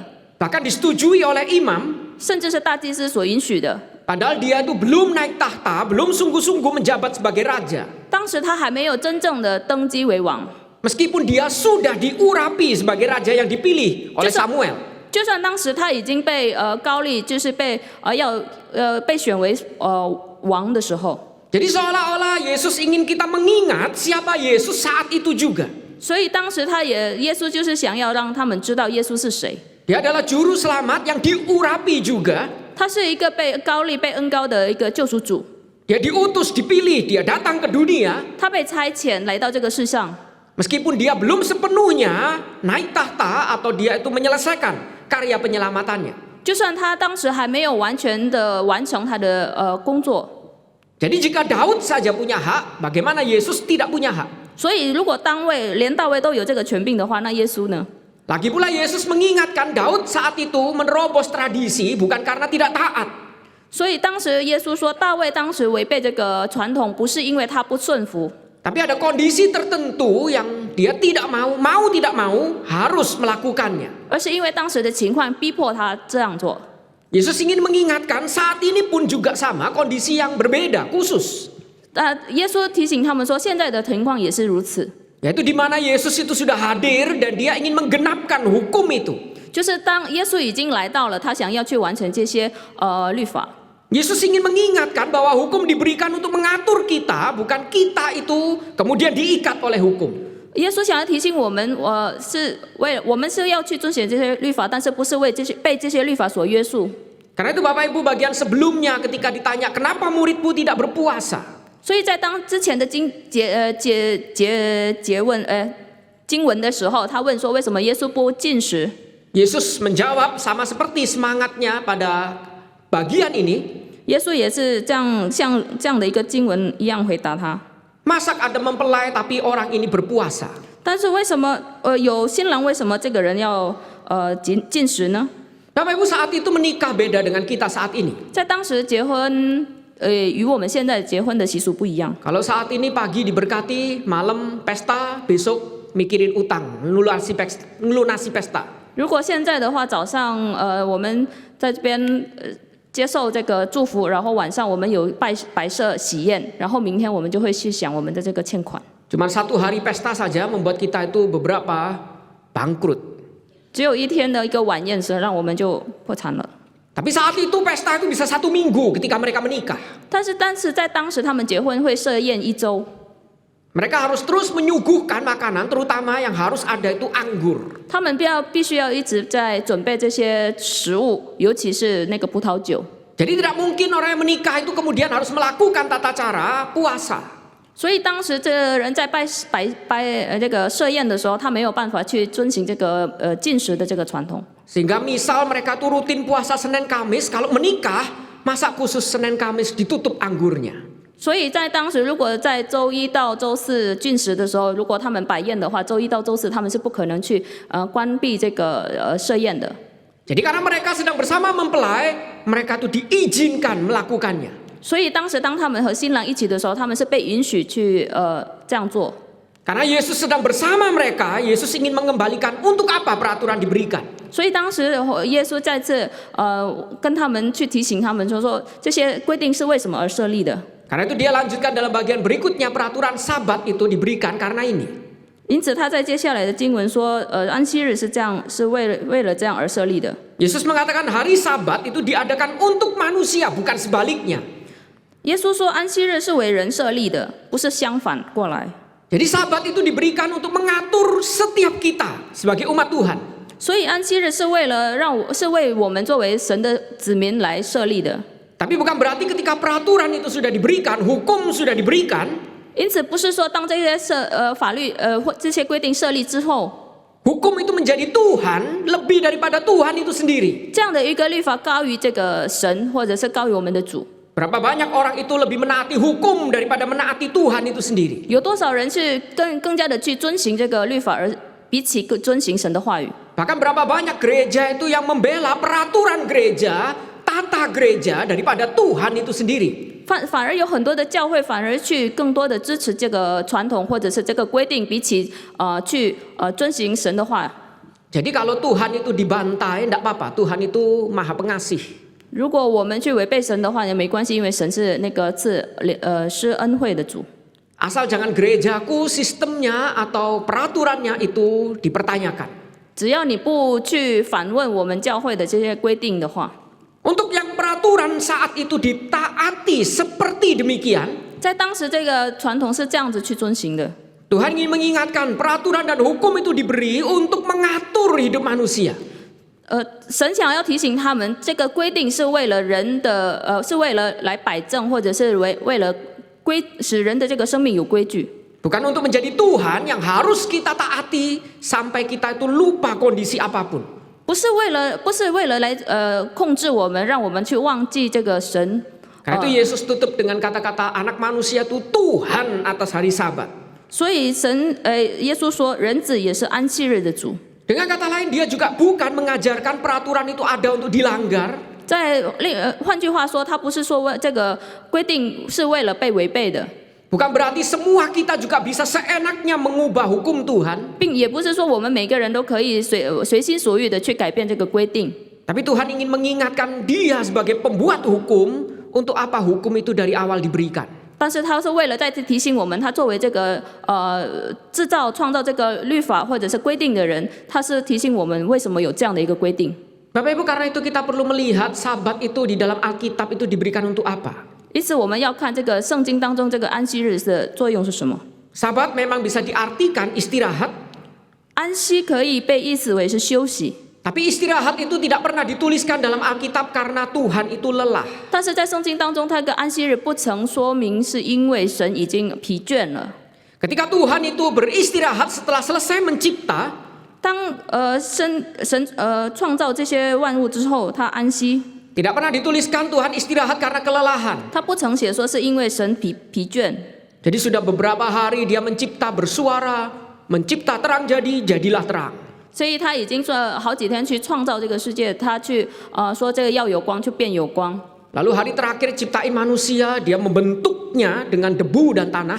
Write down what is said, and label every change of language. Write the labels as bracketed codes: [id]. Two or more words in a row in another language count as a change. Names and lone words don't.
[id] bahkan disetujui oleh imam, [zh] 甚至是大祭司所允许的。 [id] padahal dia itu belum naik tahta, belum sungguh-sungguh menjabat sebagai raja. [zh] 当时他还没有真正的登基为王， [id] Meskipun dia sudah diurapi sebagai raja yang dipilih oleh Samuel. [zh] 就算当时他已经被高立，就是被被选为王的时候。 [id] Jadi seolah-olah Yesus ingin kita mengingat siapa Yesus saat itu juga. [zh] 所以当时耶稣就是想要让他们知道耶稣是谁。 [id] Dia adalah juru selamat yang diurapi juga. [zh] 他是一个被高立、被恩高的一个救赎主。 [id] Dia diutus, dipilih, dia datang ke dunia. [zh] 他被差遣来到这个世上， [id] Meskipun dia belum sepenuhnya naik tahta atau dia itu menyelesaikan karya penyelamatannya. [zh] 就算他当时还没有完全的完成他的工作。 [id] Jadi jika Daud saja punya hak, bagaimana Yesus tidak punya hak? [zh] 所以如果连大卫都有这个权柄的话，那耶稣呢？ [id] Lagi pula Yesus mengingatkan Daud saat itu menerobos tradisi bukan karena tidak taat. [zh] 所以当时耶稣说，大卫当时违背这个传统，不是因为他不顺服， [id] Tapi ada kondisi tertentu yang dia tidak mau tidak mau harus melakukannya. [zh] 而是因为当时的情况逼迫他这样做。 [id] Yesus ingin mengingatkan saat ini pun juga sama kondisi yang berbeda khusus. [zh] 耶稣提醒他们说，现在的情况也是如此， [id] Yaitu di mana Yesus itu sudah hadir dan dia ingin menggenapkan hukum itu. [zh] 就是当耶稣已经来到了，他想要去完成这些律法。 [id] Yesus ingin mengingatkan bahwa hukum diberikan untuk mengatur kita, bukan kita itu kemudian diikat oleh hukum. [zh] 耶稣想要提醒我们，我们是要去遵循这些律法，但是不是被这些律法所约束。 [id] Karena itu Bapak Ibu bagian sebelumnya ketika ditanya kenapa muridmu tidak berpuasa. [zh] 所以在之前的经文的时候，他问说为什么耶稣不禁食？ [id] Yesus menjawab sama seperti semangatnya pada bagian ini. [zh] 耶稣也是像这样的一个经文一样回答他。 [id] Masak ada mempelai tapi orang ini berpuasa. [zh] 但是为什么有新郎，为什么这个人要禁食呢？ [id] Bapak Ibu saat itu menikah beda dengan kita saat ini. [zh] 在当时结婚，与我们现在结婚的习俗不一样。 [id] Kalau saat ini pagi diberkati, malam pesta, besok mikirin utang, ngelunasi pesta. [zh] 如果现在的话，早上我们在这边接受这个祝福，然后晚上我们有摆设喜宴，然后明天我们就会去想我们的这个欠款。 [id] Cuma satu hari pesta saja membuat kita itu beberapa bangkrut. [zh] 只有一天的一个晚宴时，让我们就破产了。 [id] Tapi saat itu pesta itu bisa 1 minggu ketika mereka menikah. [zh] 但是在当时他们结婚会设宴1周， [id] Mereka harus terus menyuguhkan makanan, terutama yang harus ada itu anggur. [zh] 他们必须要一直在准备这些食物，尤其是那个葡萄酒。 [id] Jadi tidak mungkin orang yang menikah itu kemudian harus melakukan tata cara puasa. [zh] 所以当时这个人在这个设宴的时候，他没有办法去遵循这个禁食的这个传统。 [id] Sehingga misal mereka tuh rutin puasa Senin Kamis, kalau menikah masak khusus Senin Kamis ditutup anggurnya. [zh] 所以在当时，如果在周一到周四禁食的时候，如果他们摆宴的话，周一到周四他们是不可能去关闭这个设宴的。 [id] Jadi karena mereka sedang bersama mempelai, mereka tuh diizinkan melakukannya. [zh] 所以当时当他们和新郎一起的时候，他们是被允许去这样做。 [id] Karena Yesus sedang bersama mereka, Yesus ingin mengembalikan untuk apa peraturan diberikan. [zh] 所以当时耶稣再次跟他们去提醒他们说这些规定是为什么而设立的。 [id] Karena itu dia lanjutkan dalam bagian berikutnya peraturan Sabat itu diberikan karena ini. [zh] 因此他在接下来的经文说，安息日是为了这样而设立的。 [id] Yesus mengatakan hari Sabat itu diadakan untuk manusia, bukan sebaliknya. [zh] 耶稣说安息日是为人设立的，不是相反过来。 [id] Jadi Sabat itu diberikan untuk mengatur setiap kita sebagai umat Tuhan. [zh] 所以安息日是为我们作为神的子民来设立的。 [id] Tapi bukan berarti ketika peraturan itu sudah diberikan, hukum sudah diberikan, [zh] 因此不是说当这些法律或这些规定设立之后， [id] hukum itu menjadi Tuhan lebih daripada Tuhan itu sendiri. [zh] 这样的一个律法高于这个神，或者是高于我们的主。 [id] Berapa banyak orang itu lebih menaati hukum daripada menaati Tuhan itu sendiri. [zh] 有多少人是更加的去遵行这个律法，而比起遵行神的话语？ [id] Bahkan berapa banyak gereja itu yang membela peraturan gereja, tata gereja daripada Tuhan itu sendiri. [zh] 反而有很多的教会反而去更多的支持这个传统或者是这个规定，比起去遵行神的话。 [id] Jadi kalau Tuhan itu dibantai, tidak apa-apa. Tuhan itu maha pengasih. [zh] 如果我们去违背神的话也没关系，因为神是那个施恩惠的主。 [id] Asal jangan gerejaku sistemnya atau peraturannya itu dipertanyakan. [zh] 只要你不去反问我们教会的这些规定的话， [id] Untuk yang peraturan saat itu ditaati seperti demikian, [zh] 在当时这个传统是这样子去遵行的。 [id] Tuhan ingin mengingatkan peraturan dan hukum itu diberi untuk mengatur hidup manusia. [zh] 神想要提醒他们，这个规定是为了人的是为了来摆正，或者是为了使人的这个生命有规矩。 [id] Bukan untuk menjadi Tuhan yang harus kita taati sampai kita itu lupa kondisi apapun. [zh] 不是为了来控制我们，让我们去忘记这个神。 [id] Karena itu Yesus tutup dengan kata-kata anak manusia itu Tuhan atas hari Sabat. [zh] 所以耶稣说，人子也是安息日的主。 [id] Dengan kata lain, dia juga bukan mengajarkan peraturan itu ada untuk dilanggar. [zh] 换句话说，他不是说这个规定是为了被违背的， [id] Bukan berarti semua kita juga bisa seenaknya mengubah hukum Tuhan. [zh] 并也不是说我们每个人都可以随心所欲的去改变这个规定。 [id] Tapi Tuhan ingin mengingatkan dia sebagai pembuat hukum untuk apa hukum itu dari awal diberikan. [zh] 但是他是为了再次提醒我们，他作为这个创造这个律法或者是规定的人，他是提醒我们为什么有这样的一个规定。 [id] Bapak Ibu, karena itu kita perlu melihat Sabat itu di dalam Alkitab itu diberikan untuk apa. [zh] 因此，我们要看这个圣经当中这个安息日的作用是什么。 [id] Sabat memang bisa diartikan istirahat, [zh] 安息可以被意思为是休息， [id] tapi istirahat itu tidak pernah dituliskan dalam Alkitab karena Tuhan itu lelah. [zh] 但是在圣经当中，它的安息日不曾说明是因为神已经疲倦了。 [id] Ketika Tuhan itu beristirahat setelah selesai mencipta, [zh] 当创造这些万物之后，他安息， [id] tidak pernah dituliskan Tuhan istirahat karena kelelahan. [zh] 他不曾写说是因为神疲倦。 [id] Jadi sudah beberapa hari dia mencipta bersuara, mencipta terang jadilah terang. [zh] 所以他已经说好几天去创造这个世界，他去说这个要有光就变有光。 [id] Lalu hari terakhir ciptain manusia, dia membentuknya dengan debu dan tanah.